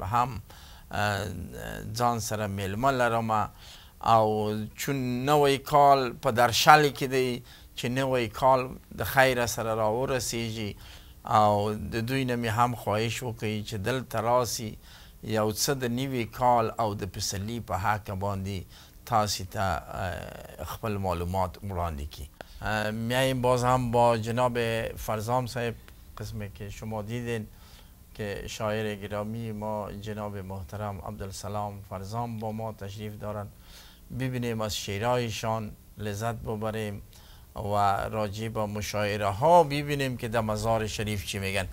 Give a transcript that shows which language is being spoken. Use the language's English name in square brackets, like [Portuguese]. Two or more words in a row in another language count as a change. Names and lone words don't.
[Pashto] هم ځان سره میلمه لرم او چون نوی کال په درشل کې دی چې نوی کال د خیر سره راورسیږي او د دوی نه مې هم خواهش وکړي چې دلته راسي یو څه د نوي کال او د پسرلي په حق باندې تاسو ته خپل معلومات وړاندې کړي. [Persian] میایم باز هم با جناب فرزام صاحب قسمی که شما دیدین که شاعر گرامی ما جناب محترم عبدالسلام فرزام با ما تشریف دارن، ببینیم از شعرهایشان لذت ببریم و راجع به مشاعره ها ببینیم که در مزار شریف چی میگن.